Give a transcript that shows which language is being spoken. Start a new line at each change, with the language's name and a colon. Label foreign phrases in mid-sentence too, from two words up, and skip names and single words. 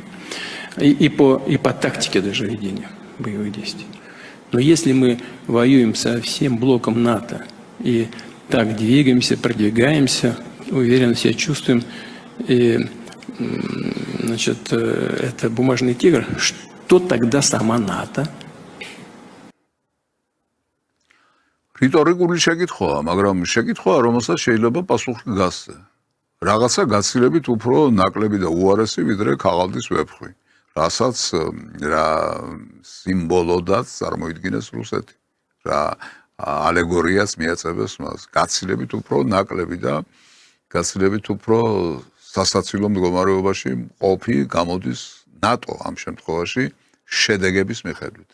Russian: И по тактике даже ведения боевых действий. Но если мы воюем со всем блоком НАТО и так двигаемся, продвигаемся, уверенно себя чувствуем, и, значит, это бумажный тигр, что тогда сама НАТО?
Georgian: რიტორიკული შეკითხვაა, მაგრამ შეკითხვაა, რომელსაც შეიძლება პასუხი გასცე. რაღაცა გაცილებით უფრო ნაკლები და უარესი ვიდრე ქაღალდის ვეფხვი, რასაც რა სიმბოლოდაც წარმოიდგინეს რუსეთი, რა ალეგორიას მიაწევეს მას, გაცილებით უფრო ნაკლები და გაცილებით უფრო სასაცილო მდგომარეობაში ყოფი გამოდის ნატო ამ შემთხვევაში შედეგების მიხედვით.